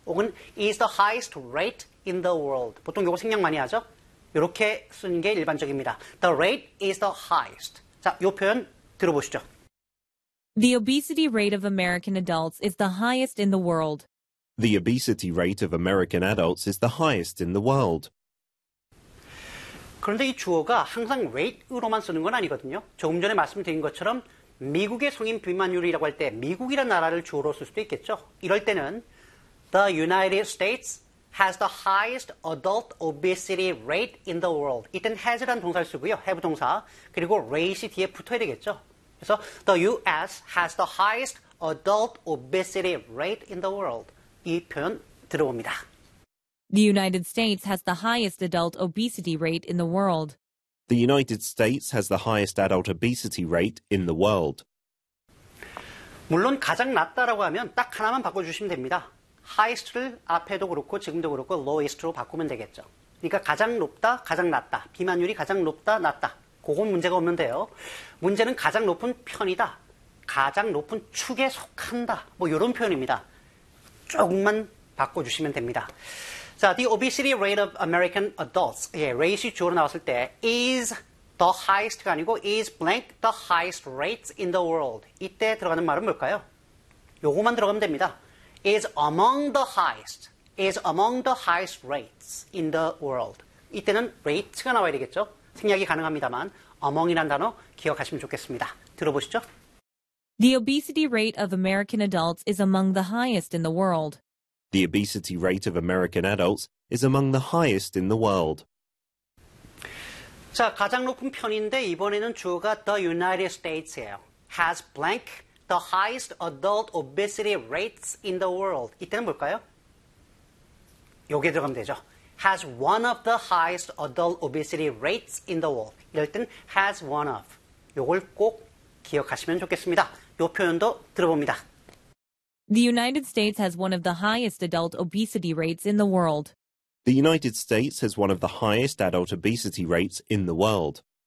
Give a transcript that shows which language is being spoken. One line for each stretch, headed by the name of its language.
English: 혹은 is the highest rate in the world.
Korean: 보통 요거 생략 많이 하죠? 이렇게 쓰는 게 일반적입니다.
English: The rate is the highest.
Korean: 자, 요 표현 들어보시죠.
English: The obesity rate of American adults is the highest in the world. The obesity rate of American adults is the highest in the world.
Korean: 그런데 이 주어가 항상 rate으로만 쓰는 건 아니거든요. 조금 전에 말씀드린 것처럼 미국의 성인 비만율이라고 할 때 미국이라는 나라를 주어로 쓸 수도 있겠죠. 이럴 때는
English: The United States has the highest adult obesity rate in the world.
Korean: 이때는 has라는 동사를 쓰고요. have 동사. 그리고 rate이 뒤에 붙어야 되겠죠.
English: 그래서 The U.S. has the highest adult obesity rate in the world.
Korean: 이 표현 들어봅니다.
English: The United States has the highest adult obesity rate in the world. The United States has the highest adult obesity rate in the world.
Korean: 물론 가장 낮다라고 하면 딱 하나만 바꿔주시면 됩니다. highest를 앞에도 그렇고 지금도 그렇고 lowest로 바꾸면 되겠죠. 그러니까 가장 높다, 가장 낮다. 비만율이 가장 높다, 낮다. 그건 문제가 없는데요. 문제는 가장 높은 편이다. 가장 높은 축에 속한다. 뭐 이런 표현입니다. 조금만 바꿔주시면 됩니다.
English: 자, the obesity rate of American adults.
Korean: 예, rate이 주어로 나왔을 때
English: is the highest
Korean: 가 아니고
English: is blank the highest rates in the world.
Korean: 이때 들어가는 말은 뭘까요? 요거만 들어가면 됩니다.
English: is among the highest. is among the highest rates in the world.
Korean: 이때는 rate가 나와야 되겠죠? 생략이 가능합니다만 among이란 단어 기억하시면 좋겠습니다. 들어보시죠.
English: The obesity rate of American adults is among the highest in the world. The obesity rate of American adults is among the highest in the world.
Korean: 자, 가장 높은 편인데 이번에는 주어가
English: the United States
Korean: 예요.
English: has blank the highest adult obesity rates in the world.
Korean: 이때는 뭘까요? 여기에 들어가면 되죠.
English: has one of the highest adult obesity rates in the world.
Korean: 이럴 땐
English: has one of.
Korean: 요걸 꼭 기억하시면 좋겠습니다. 요 표현도 들어봅니다.
English: The United States has one of the highest adult obesity rates in the world. The United States has one of the highest adult obesity rates in the world.